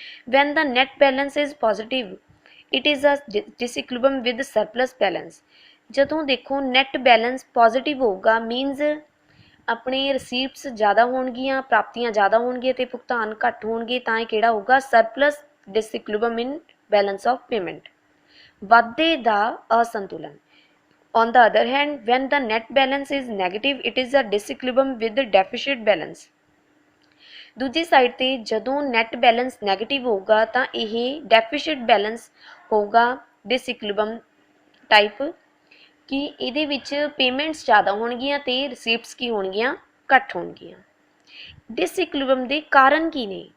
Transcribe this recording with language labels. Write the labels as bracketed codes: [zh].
[en] When the net balance is positive it is a disequilibrium with surplus balance. [pa] ਜਦੋਂ ਦੇਖੋ net balance positive ਹੋਊਗਾ means ਆਪਣੇ ਰਿਸੀਪਟਸ ਜ਼ਿਆਦਾ ਹੋਣਗੀਆਂ, ਪ੍ਰਾਪਤੀਆਂ ਜ਼ਿਆਦਾ ਹੋਣਗੀਆਂ ਤੇ ਭੁਗਤਾਨ ਘੱਟ ਹੋਣਗੇ, ਤਾਂ ਇਹ ਕਿਹੜਾ ਹੋਊਗਾ? [en] Surplus disequilibrium in balance of payment. [pa] ਵਾਧੇ ਦਾ ਅਸੰਤੁਲਨ। [en] On the other hand, when the net balance is negative, it is a disequilibrium with the deficit balance। [pa] ਦੂਜੀ ਸਾਈਡ ਤੇ ਜਦੋਂ ਨੈਟ ਬੈਲੈਂਸ ਨੈਗੇਟਿਵ ਹੋਊਗਾ ਤਾਂ ਇਹ ਡੈਫੀਸਿਟ ਬੈਲੈਂਸ ਹੋਊਗਾ, ਡਿਸਇਕੁਲਿਬਰਮ ਟਾਈਪ, ਕਿ ਇਹਦੇ ਵਿੱਚ ਪੇਮੈਂਟਸ ਜ਼ਿਆਦਾ ਹੋਣਗੀਆਂ ਤੇ ਰਿਸੀਪਟਸ ਕੀ ਹੋਣਗੀਆਂ? ਘੱਟ ਹੋਣਗੀਆਂ। ਡਿਸਇਕੁਲਿਬਰਮ ਦੇ ਕਾਰਨ ਕੀ ਨੇ?